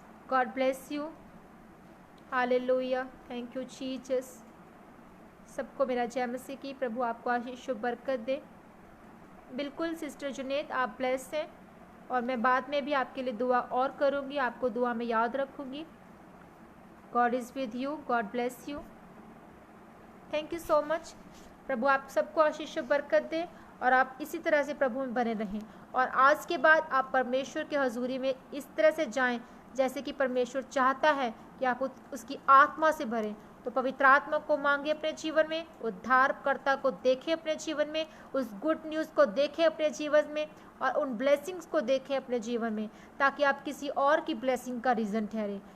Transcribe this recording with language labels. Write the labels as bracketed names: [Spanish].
[English] God bless you. Hallelujah. Thank you Jesus. [Hindi] सबको मेरा जय मसीह की, प्रभु आपको आशीष शुभ बरकत दे। बिल्कुल सिस्टर जुनेद आप ब्लेस हैं, और मैं बाद में भी आपके लिए दुआ और करूँगी, आपको दुआ में याद रखूँगी। [English] God is with you. God bless you. Thank you so much. [Hindi] प्रभु आप सबको आशीष और बरकत दे और आप इसी तरह से प्रभु में बने रहें। और आज के बाद आप परमेश्वर के हजूरी में इस तरह से जाएं जैसे कि परमेश्वर चाहता है कि आप उसकी आत्मा से भरें। तो पवित्र आत्मा को मांगे अपने जीवन में, उद्धारकर्ता को देखें अपने जीवन में, उस गुड न्यूज़ को देखें अपने जीवन में और उन ब्लेसिंग्स को देखें अपने जीवन में, ताकि आप किसी और की ब्लेसिंग का रीज़न ठहरे।